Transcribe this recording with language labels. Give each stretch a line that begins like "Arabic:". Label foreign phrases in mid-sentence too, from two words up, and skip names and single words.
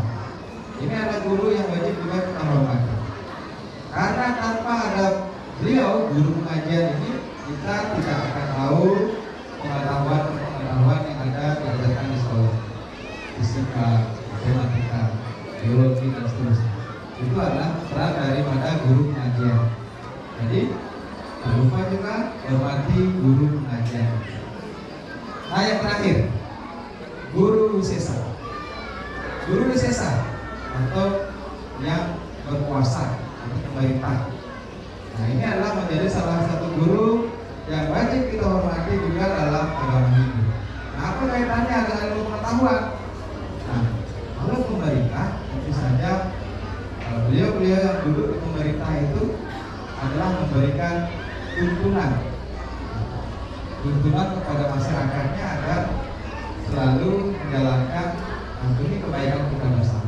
Indonesian: Ini adalah guru yang wajib juga kita hormati. Karena tanpa ada beliau, guru pengajian ini, kita tidak akan tahu pengetahuan yang ada diajarkan di sekolah, fisika, matematika, biologi dan seterusnya. Itu adalah peran daripada guru pengajian. Jadi jangan lupa juga hormati guru pengajian. Nah, yang terakhir, guru wisesa. Guru wisesa atau yang berkuasa atau pemerintah. Nah, ini adalah menjadi salah satu guru yang wajib kita hormati juga dalam agama Hindu. Nah, apa kaitannya dengan ilmu pengetahuan? Nah, kalau pemerintah tentu saja beliau-beliau yang duduk di pemerintah itu adalah memberikan tuntunan kepada masyarakatnya agar selalu menjalankan demi kebaikan kita bersama.